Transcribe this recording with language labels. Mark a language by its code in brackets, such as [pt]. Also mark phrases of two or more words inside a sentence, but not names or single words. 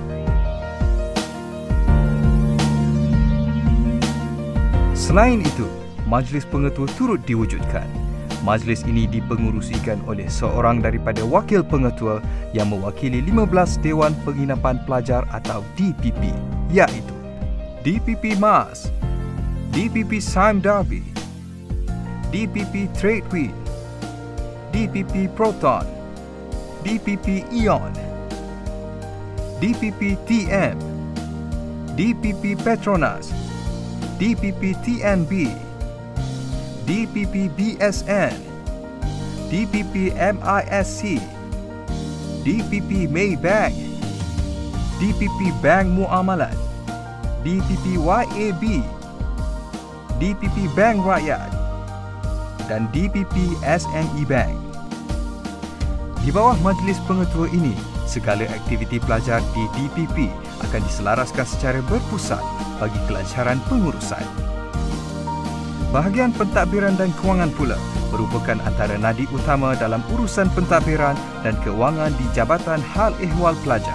[ms] Selain itu, Majlis Pengetua turut diwujudkan. Majlis ini dipengurusikan oleh seorang daripada wakil pengetua yang mewakili 15 Dewan Penginapan Pelajar atau DPP iaitu DPP MAS, DPP Sime Darby, DPP Tradewin, DPP Proton, DPP Ion, DPP TM, DPP Petronas, DPP TNB, DPP BSN, DPP MISC, DPP Maybank, DPP Bank Muamalat, DPP YAB, DPP Bank Rakyat dan DPP SME Bank. Di bawah majlis pengetua ini, segala aktiviti pelajar di DPP akan diselaraskan secara berpusat bagi kelancaran pengurusan. Bahagian pentadbiran dan kewangan pula merupakan antara nadi utama dalam urusan pentadbiran dan kewangan di Jabatan Hal Ehwal Pelajar.